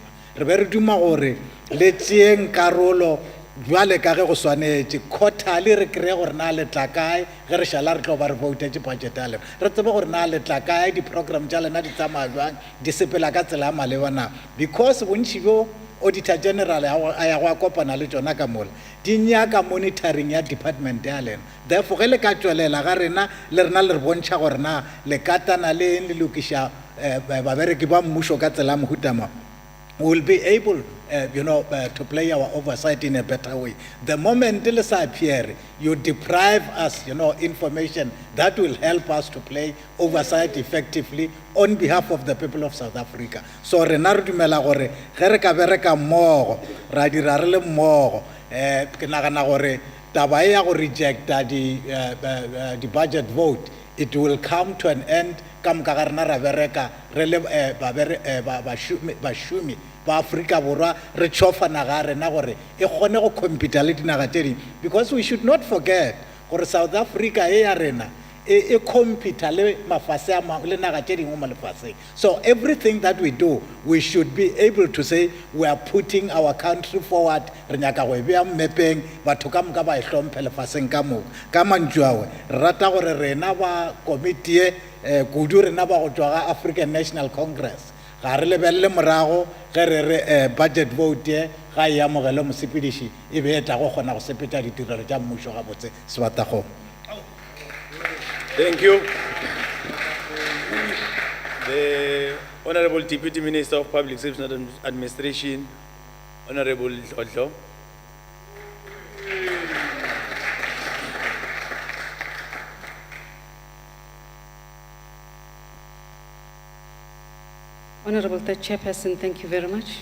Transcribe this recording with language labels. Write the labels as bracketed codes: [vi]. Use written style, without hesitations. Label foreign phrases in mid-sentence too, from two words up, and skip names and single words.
[nso] Re be re duma gore le tšeeng karolo jwale ka ge go swanetše quarterly re kry-e gore na le tla kae ge re šala re tlo ba re voutetše budget ya lena re tsebe gore na le tla kae di-program tša lena di tsamaya jwang di sepela ka tsela ya maleba na because bontši bjo [en] auditor general [nso] a ya go a kopana le tšona ka mola di nyaka monitoring ya department ya lena. Therefore ge le ka tšwelela ga rena le rena le re bontšha gore na le katana le eng le lokiša babereki ba mmušo ka tsela ya mohutama [en] will be able to play our oversight in a better way. The moment [nso] le sa [en] appear, you deprive us, information that will help us to play oversight effectively on behalf of the people of South Africa. [nso] So re na re dumela gore ge re ka bereka mmogo ra dira re le mmogo ke nagana gore taba e ya go rejecta [en] the budget vote, it will come to an end [nso] ka moka ga rena ra bereka re le bašomi ba Afrika Borwa re tšhofana ga rena gore e kgone go compete le dinaga tše dingwe [en] because we should not forget [nso] gore South Africa e ya rena e compete le mafase a mangwe le naga tše dingwe mo lefaseng. [en] So everything that we do we should be able to say we are putting our country forward. [nso] Re nyaka go e bea mmepeng batho ka moka ba e hlomphe lefaseng ka moka ka mantšu awe re rata gore rena ba komiti e kudu rena ba go tšwa ga African National Congress ga re lebelele morago ge re re [en] budget vote [nso] ye ga e amogele mosepediši e be e tla go kgona go sepetša ditirelo tša mmušo gabotse sebatakgong. [en] Thank you. The Honorable Deputy Minister of Public Service and Administration, Honorable Hlodlo. Honorable Third Chairperson, thank you very much.